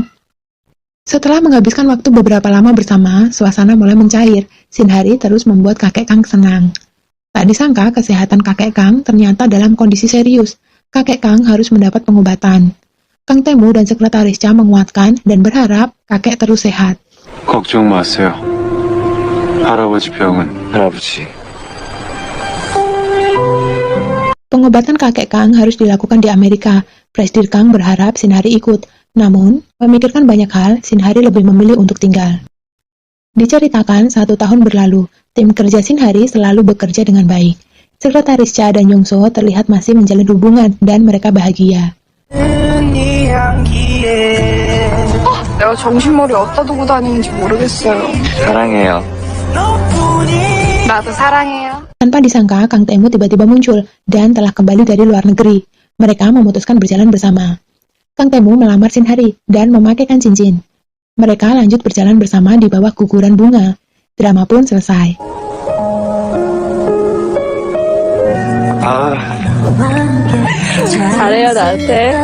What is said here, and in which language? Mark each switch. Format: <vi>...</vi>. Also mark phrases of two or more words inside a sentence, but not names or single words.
<id>Setelah menghabiskan waktu beberapa lama bersama, suasana mulai mencair. Shinhari terus membuat kakek Kang senang. Tak disangka kesehatan kakek Kang ternyata dalam kondisi serius. Kakek Kang harus mendapat pengobatan. Kang Tae-moo dan sekretaris Cha menguatkan dan berharap kakek terus sehat.</id> <ko>걱정 마세요. 할아버지 병은 할아버지.</ko> <id>Pengobatan kakek Kang harus dilakukan di Amerika. Presdir Kang berharap Shinhari ikut. Namun, memikirkan banyak hal, Shinhari lebih memilih untuk tinggal. Diceritakan 1 tahun berlalu, tim kerja Shinhari selalu bekerja dengan baik. Sekretaris Cha dan Yongso terlihat masih menjalin hubungan dan mereka bahagia.</id> <ko>내가 정신머리 어디다 두고 다니는지 모르겠어요. 사랑해요. 나도 사랑해요.</ko> <id>Tanpa disangka, Kang Tae-moo tiba-tiba muncul dan telah kembali dari luar negeri. Mereka memutuskan berjalan bersama. Kang Tae-moo melamar Shinhari dan memakaikan cincin. Mereka lanjut berjalan bersama di bawah guguran bunga. Drama pun selesai.</id> <ko>아. 잘해요, 나한테.</ko>